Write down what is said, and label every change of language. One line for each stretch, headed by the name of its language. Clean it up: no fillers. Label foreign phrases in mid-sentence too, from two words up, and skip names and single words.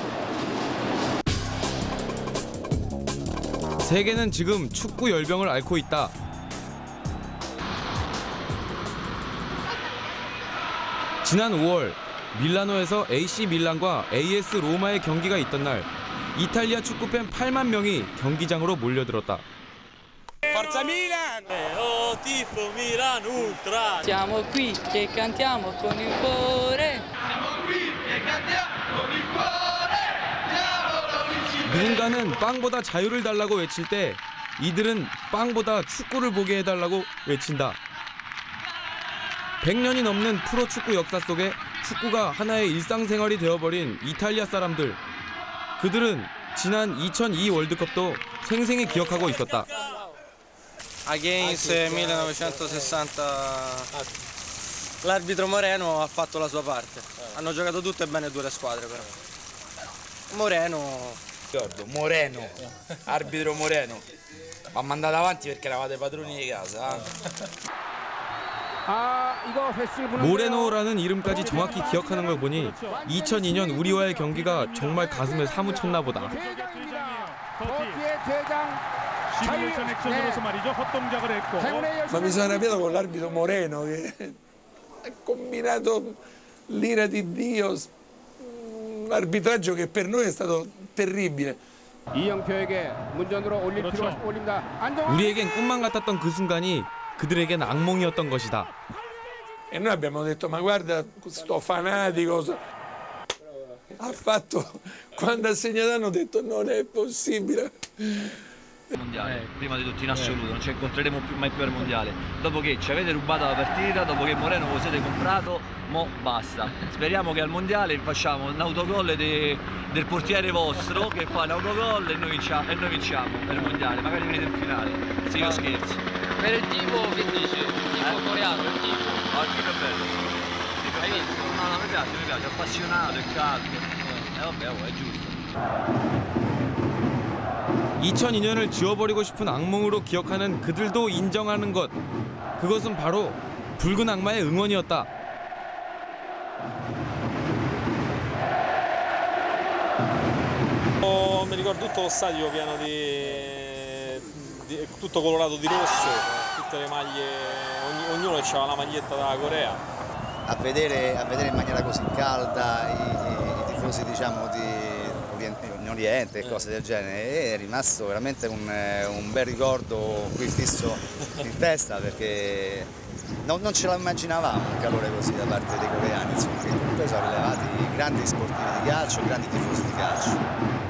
Korean: 세계는 지금 축구 열병을 앓고 있다. 지난 5월 밀라노에서 AC 밀란과 AS 로마의 경기가 있던 날 이탈리아 축구팬 8만 명이 경기장으로 몰려들었다.
Italian: Forza Milan! Oh, tifo Milan Ultra! Siamo qui che cantiamo con il cuore.
Korean: 누군가는 빵보다 자유를 달라고 외칠 때 이들은 빵보다 축구를 보게 해달라고 외친다. 100년이 넘는 프로축구 역사 속에 축구가 하나의 일상생활이 되어버린 이탈리아 사람들. 그들은 지난 2002 월드컵도 생생히 기억하고 있었다.
Italian: Against 1960 l'arbitro Moreno ha fatto la sua parte. Hanno giocato tutte bene due le squadre però. Moreno, arbitro Moreno. Ma mandate avanti perché eravate padroni di casa.
Korean: 모레노라는 이름까지 정확히 기억하는 걸 보니 2002년 우리와의 경기가 정말 가슴에 사무쳤나 보다.
Italian: Ma mi sono arrabbiato con l'arbitro Moreno che ha combinato l'ira di Dio, un arbitraggio che per noi è stato terribile.
Korean: 우리에겐 꿈만 같았던 그 순간이 그들에겐 악몽이었던 것이다.
Italian: E noi abbiamo detto ma guarda sto fanatico. Ha fatto, quando ha segnato hanno detto non è possibile. Mondiale, prima di tutto in assoluto, non ci incontreremo mai più al mondiale. Dopo che ci avete rubato la partita, dopo che Moreno lo siete comprato, mo basta. Speriamo che al mondiale facciamo un autogol del portiere vostro, che fa l'autogol e noi vinciamo per il mondiale, magari venite in finale. Sì, io scherzo. Per il tifo che dici? Il tifo coreano, il tifo. Oggi è bello. Hai visto? No, mi piace, appassionato e caldo. Vabbè, è giusto.
Korean: 2002년을 지워버리고 싶은 악몽으로 기억하는 그들도 인정하는 것. 그것은 바로 붉은 악마의 응원이었다.
Italian: Mi ricordo tutto lo stadio pieno tutto colorato di rosso, tutte le maglie, ognuno aveva la maglietta della Corea. A vedere in maniera così calda i tifosi diciamo di Oriente e cose del genere, e è rimasto veramente un bel ricordo qui fisso in testa, perché non ce la immaginavamo un calore così da parte dei coreani, insomma, che comunque sono rilevati grandi sportivi di calcio, grandi tifosi di calcio.